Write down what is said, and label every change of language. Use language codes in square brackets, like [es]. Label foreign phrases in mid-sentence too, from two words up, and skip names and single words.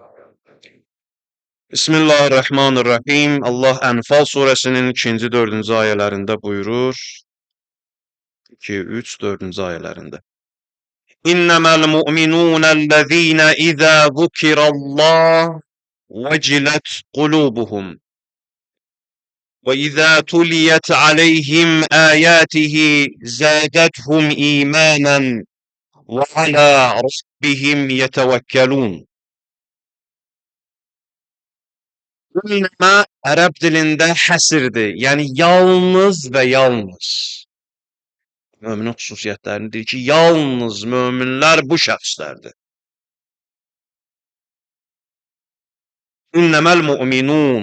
[az] Bismillahirrahmanirrahim. Allah Ənfal surəsinin 2-ci, 4-cü ayələrində buyurur. 2, 3, 4-cü ayələrində. [ar] إنما المؤمنون الذين إذا ذكر الله وجلت قلوبهم. وَإِذَا تُلِيَتْ عَلَيْهِمْ آيَاتِهِ زَادَتْهُمْ إِيمَانًا وَعَلَى رَبِّهِمْ يَتَوَكَّلُونَ. [az] İnnəmə ərəb dilində həsirdir, yəni yalnız və yalnız. Möminin xüsusiyyətlərini deyir ki, yalnız möminlər bu şəxslərdir. [ar] إنما المؤمنون.